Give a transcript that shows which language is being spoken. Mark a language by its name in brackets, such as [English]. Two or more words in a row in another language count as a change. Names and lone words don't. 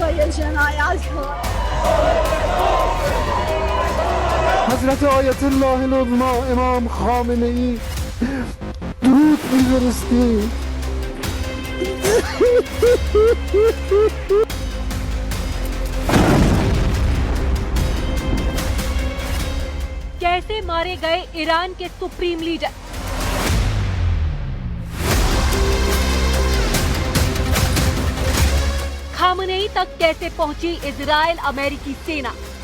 [Persian] حضرت آیت الله العظما امام خامنه ای درود می‌فرستیم. [Hindi] कैसे मारे गए ईरान के सुप्रीम लीडर? खामनेई तक कैसे पहुंची इजराइल अमेरिकी सेना?